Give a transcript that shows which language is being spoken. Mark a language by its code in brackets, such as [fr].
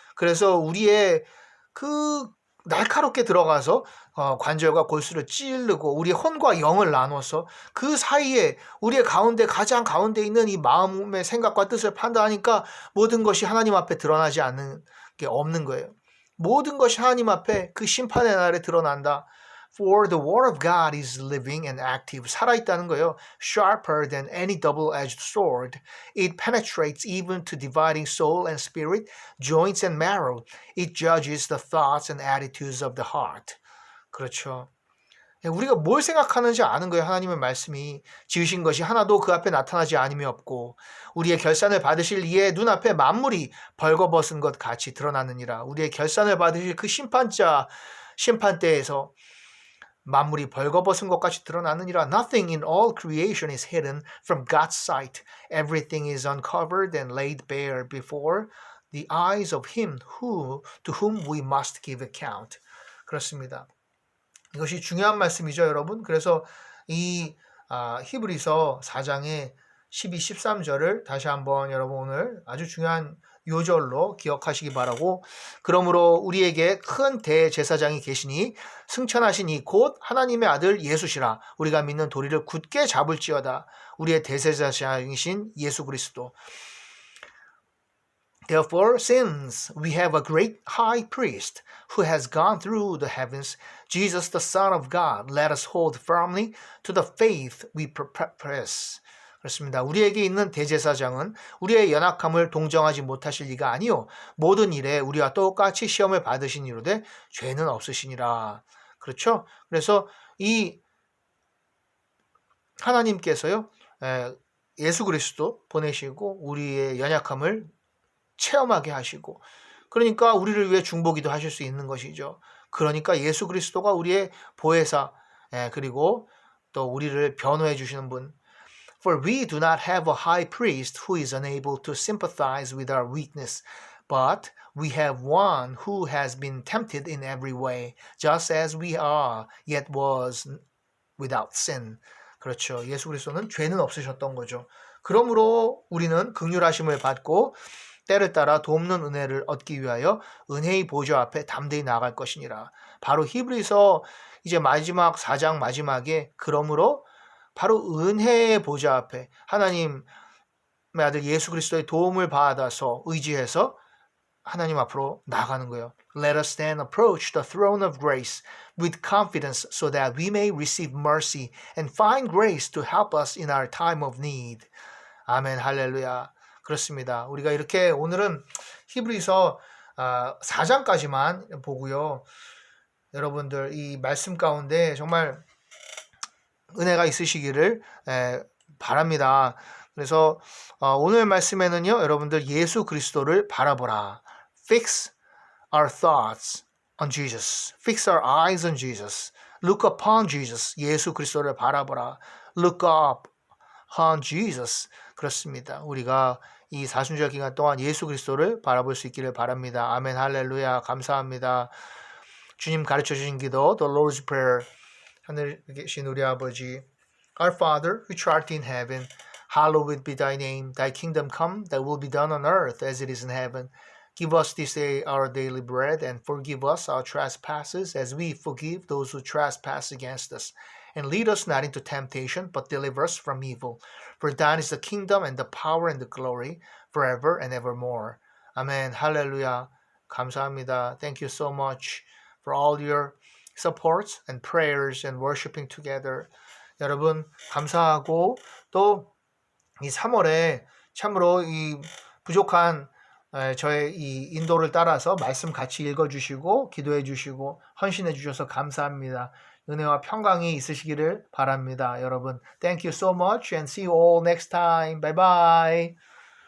[ko] 그래서 우리의 그 날카롭게 들어가서 관절과 골수를 찌르고 우리의 혼과 영을 나눠서 그 사이에 우리의 가운데 가장 가운데 있는 이 마음의 생각과 뜻을 판단하니까 모든 것이 하나님 앞에 드러나지 않는 게 없는 거예요. 모든 것이 하나님 앞에 그 심판의 날에 드러난다. [en] For the word of God is living and active. [ko] 살아있다는 거예요. [en] Sharper than any double-edged sword. It penetrates even to dividing soul and spirit, joints and marrow. It judges the thoughts and attitudes of the heart. [ko] 그렇죠. 우리가 뭘 생각하는지 아는 거예요. 하나님의 말씀이 지으신 것이 하나도 그 앞에 나타나지 않음이 없고 우리의 결산을 받으실 이의 눈앞에 만물이 벌거벗은 것 같이 드러나느니라. 우리의 결산을 받으실 그 심판대에서 만물이 벌거벗은 것 같이 드러나느니라. [en] Nothing in all creation is hidden from God's sight. Everything is uncovered and laid bare before the eyes of him to whom we must give account. [ko] 그렇습니다. 이것이 중요한 말씀이죠, 여러분. 그래서 이 히브리서 4장의 12, 13절을 다시 한번 여러분 오늘 아주 중요한 요절로 기억하시기 바라고, 그러므로 우리에게 큰 대제사장이 계시니 승천하신 이 곧 하나님의 아들 예수시라. 우리가 믿는 도리를 굳게 잡을지어다. 우리의 대제사장이신 예수 그리스도. [en] Therefore, since we have a great high priest who has gone through the heavens, Jesus the Son of God, let us hold firmly to the faith we profess. [ko] 그렇습니다. 우리에게 있는 대제사장은 우리의 연약함을 동정하지 못하실 리가 아니요 모든 일에 우리와 똑같이 시험을 받으신 이로되 죄는 없으시니라. 그렇죠? 그래서 이 하나님께서요 예수 그리스도 보내시고 우리의 연약함을 체험하게 하시고, 그러니까 우리를 위해 중보기도 하실 수 있는 것이죠. 그러니까 예수 그리스도가 우리의 보혜사, 그리고 또 우리를 변호해 주시는 분. [en] For we do not have a high priest who is unable to sympathize with our weakness, but we have one who has been tempted in every way, just as we are, yet was without sin. [ko] 그렇죠. 예수 그리스도는 죄는 없으셨던 거죠. 그러므로 우리는 긍휼하심을 받고 때를 따라 돕는 은혜를 얻기 위하여 은혜의 보좌 앞에 담대히 나아갈 것이니라. 바로 히브리서 이제 마지막 4장 마지막에 그러므로 바로 은혜의 보좌 앞에 하나님의 아들 예수 그리스도의 도움을 받아서 의지해서 하나님 앞으로 나가는 거예요. [en] Let us then approach the throne of grace with confidence so that we may receive mercy and find grace to help us in our time of need. [ko] 아멘, 할렐루야. 그렇습니다. 우리가 이렇게 오늘은 히브리서 4장까지만 보고요. 여러분들 이 말씀 가운데 정말 은혜가 있으시기를 바랍니다. 그래서 오늘 말씀에는요, 여러분들 예수 그리스도를 바라보라. [en] Fix our thoughts on Jesus. Fix our eyes on Jesus. Look upon Jesus. [ko] 예수 그리스도를 바라보라. [en] Look up on Jesus. [ko] 그렇습니다. 우리가 이 사순절 기간 동안 예수 그리스도를 바라볼 수 있기를 바랍니다. 아멘, 할렐루야. 감사합니다. 주님 가르쳐 주신 기도, [en] The Lord's Prayer. [ko] 하늘에 계신 우리 아버지, [en] Our Father, which art in heaven, hallowed be thy name. Thy kingdom come, thy will be done on earth as it is in heaven. Give us this day our daily bread, and forgive us our trespasses as we forgive those who trespass against us. And lead us not into temptation, but deliver us from evil. For thine is the kingdom and the power and the glory forever and evermore. [ko] 아멘, 할렐루야. 감사합니다. [en] Thank you so much for all your supports and prayers and worshiping together. [ko] 여러분 감사하고 또 이 3월에 참으로 이 부족한 저의 이 인도를 따라서 말씀 같이 읽어주시고 기도해 주시고 헌신해 주셔서 감사합니다. 은혜와 평강이 있으시기를 바랍니다. 여러분, [en] thank you so much and see you all next time. Bye bye.